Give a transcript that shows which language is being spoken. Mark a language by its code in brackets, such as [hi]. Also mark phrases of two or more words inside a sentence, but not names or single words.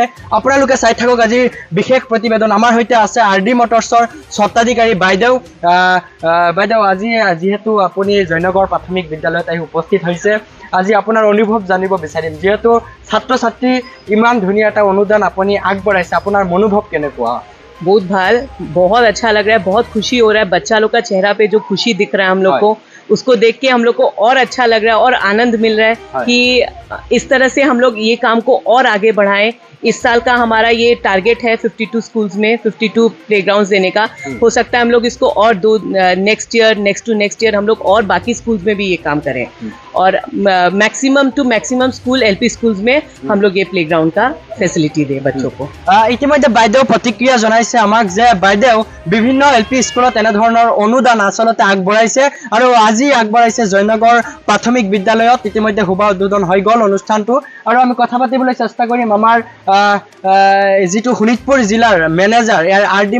[as] আপোনালোকে চাই থাকক আজিৰ বিশেষ প্ৰতিবেদন। আমাৰ সৈতে আছে আৰ.ডি. মটৰ্ছৰ স্বত্বাধিকাৰী বাইদেউ। বাইদেউ, আজি যিহেতু আপুনি জয়নগৰ প্ৰাথমিক বিদ্যালয়ত আহি উপস্থিত হৈছে, আজি আপোনাৰ অনুভৱ জানিব বিচাৰিম। যিহেতু ছাত্ৰ ছাত্ৰী ইমান ধুনীয়া এটা অনুদান আপুনি আগবঢ়াইছে, আপোনাৰ মনোভৱ কেনেকুৱা? [hi] बहुत भाल, बहुत अच्छा लग रहा है, बहुत खुशी हो रहा है। बच्चा लोग का चेहरा पे जो खुशी दिख रहा है हम लोग को, उसको देख के हम लोग को और अच्छा लग रहा है और आनंद मिल रहा है कि इस तरह से हम लोग ये काम को और आगे बढ़ाएं। इस साल का हमारा ये टारगेट है 52 स्कूल्स में 52 प्लेग्राउंड्स देने का। हो सकता है हम लोग इसको और [en] next year [hi] हम लोग और बाकी स्कूल्स में भी ये काम करें और [en] maximum to maximum school LP schools [hi] में हम लोग ये प्लेग्राउंड का फैसिलिटी दें बच्चों को। [as] ইতিমধ্যে বাইদেউ প্ৰতিক্ৰিয়া জনাইছে আমাক যে বাইদেউ বিভিন্ন এলপি স্কুলত এনেধৰণৰ অনুদান আচলতে আগবঢ়াইছে আৰু আজি আগবঢ়াইছে জয়নগৰ প্ৰাথমিক বিদ্যালয়ত। ইতিমধ্যে শুভ উদ্বোধন হৈ গ'ল অনুষ্ঠানটো আৰু আমি কথা পাতিবলৈ চেষ্টা কৰিম আমাৰ যিটো শোণিতপুৰ জিলাৰ মেনেজাৰ, ইয়াৰ আৰ.ডি.